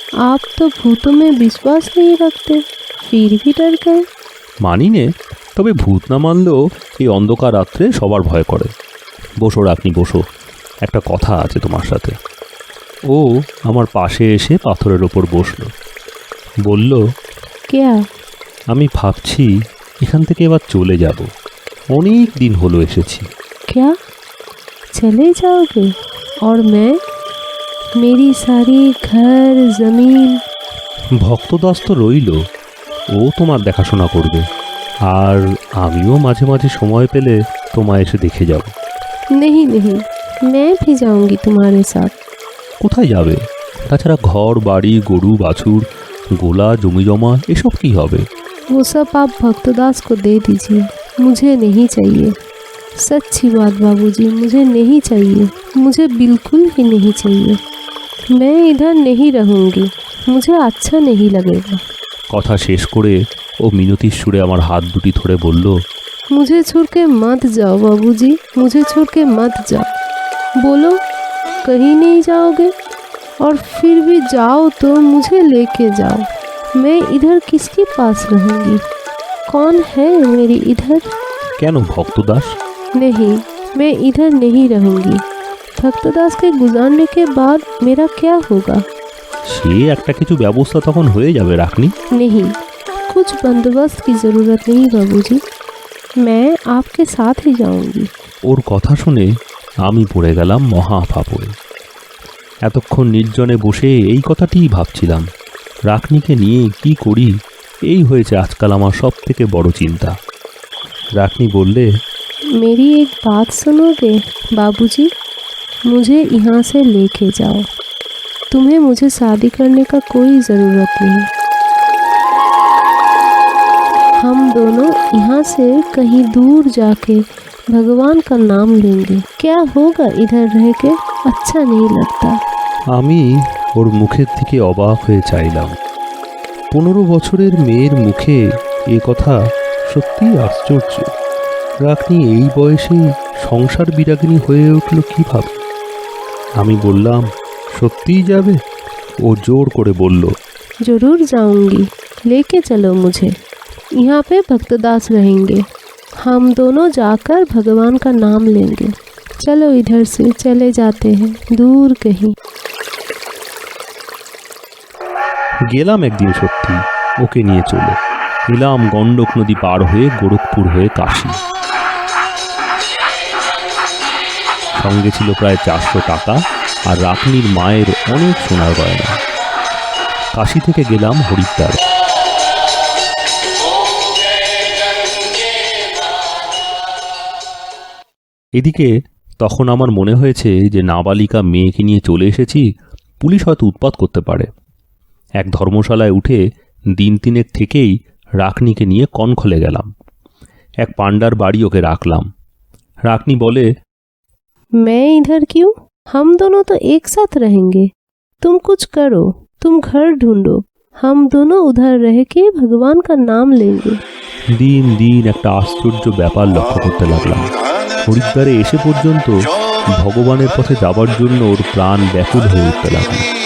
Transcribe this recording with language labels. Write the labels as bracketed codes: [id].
[hi] आप तो भूतों में विश्वास नहीं रखते, फिर भी डर गए। [bn] মানি নে, তবে ভূত না মানলেও এই অন্ধকার রাত্রে সবার ভয় করে। বসো রাখনি, বসো, একটা কথা আছে তোমার সাথে। ও আমার পাশে এসে পাথরের ওপর বসলো, বলল, [hi] क्या? [bn] আমি ভাবছি এখান থেকে এবার চলে যাব। অনেক দিন হলো এসেছি। [hi] क्या चले जाओगे? और मैं? मेरी सारी घर जमीन। [bn] ভক্তদাস তো রইল, ও তোমার দেখাশোনা করবে, আর আমিও মাঝে মাঝে সময় পেলে তোমায় এসে দেখে যাব। [hi] नहीं नहीं, मैं भी जाऊंगी तुम्हारे साथ। [bn] কোথায় যাবে? তাছাড়া ঘর বাড়ি গরু বাছুর গোলা জমি জমা এসব কি হবে? [hi] वो सब आप भक्तदास को दे दीजिए, मुझे नहीं चाहिए। सच्ची बात बाबूजी, मुझे नहीं चाहिए, मुझे बिल्कुल ही नहीं चाहिए। मैं इधर नहीं रहूँगी, मुझे अच्छा नहीं लगेगा। [bn] কথা শেষ করে ও মিনতির সুরে আমার হাত দুটি ধরে বলল, [hi] मुझे छोड़ के मत जाओ बाबूजी, मुझे छोड़ के मत जाओ। बोलो कहीं नहीं जाओगे, और फिर भी जाओ तो मुझे लेके जाओ। मैं इधर किसके पास रहूँगी? कौन है मेरी इधर? [bn] কেন ভক্তদাস? [hi] नहीं, मैं इधर नहीं रहूँगी। भक्तदास के गुजारने के बाद मेरा क्या होगा? [bn] সে একটা কিছু ব্যবস্থা তখন হয়ে যাবে রাখনি। [hi] नहीं, कुछ बंदोबस्त की ज़रूरत नहीं बाबूजी, मैं आपके साथ ही जाऊँगी। [bn] ওর কথা শুনে আমি পড়ে গেলাম মহা ফাঁপড়ে। এতক্ষণ নির্জনে বসে এই কথাটিই ভাবছিলাম, রাখনিকে নিয়ে কি করি, এই হয়েছে আজকাল আমার সব থেকে বড় চিন্তা। রাখনি বললে, [hi] मेरी एक बात सुनोगे बाबूजी? मुझे यहाँ से लेके जाओ, तुम्हें मुझे शादी करने का कोई ज़रूरत नहीं। हम दोनों यहाँ से कहीं दूर जाके भगवान का नाम लेंगे। क्या होगा इधर रह के? अच्छा नहीं लगता। [bn] আমি ওর মুখের দিকে অবাক হয়ে চাইলাম। 15 বছরের মেয়ের মুখে এ কথা সত্যিই আশ্চর্য। রাখনি এই বয়সেই সংসার বিরাগিনী হয়ে উঠল কীভাবে? আমি বললাম, সত্যিই যাবে? ও জোর করে বলল, [hi] ज़रूर जाऊंगी, लेके चलो मुझे। यहाँ पे भक्तदास रहेंगे, हम दोनों जाकर भगवान का नाम लेंगे। चलो इधर से चले जाते हैं दूर कहीं। [bn] গেলাম একদিন সত্যি ওকে নিয়ে চলে এলাম গণ্ডক নদী পার হয়ে গোরখপুর হয়ে কাশী। সঙ্গে ছিল প্রায় 400 টাকা আর রাখনির মায়ের অনেক সোনার গয়না। কাশী থেকে গেলাম হরিদ্বার। এদিকে তখন আমার মনে হয়েছে যে নাবালিকা মেয়েকে নিয়ে চলে এসেছি, পুলিশ হয়তো উৎপাত করতে পারে। এক ধর্মশালায় উঠে দিন তিনেক থেকেই রাখনিকে নিয়ে কনখলে গেলাম। এক পান্ডার বাড়ি ওকে রাখলাম। রাখনি বলে, [hi] मैं इधर क्यों? हम दोनों तो एक साथ रहेंगे। तुम कुछ करो, तुम घर ढूंढो, हम दोनों उधर रह के भगवान का नाम लेंगे। [bn] দিন দিন একটা আশ্চর্য ব্যাপার লক্ষ্য করতে লাগলাম। হরিদ্বারে এসে পর্যন্ত ভগবানের পথে যাবার জন্য ওর প্রাণ ব্যাকুল হয়ে উঠতে লাগলো।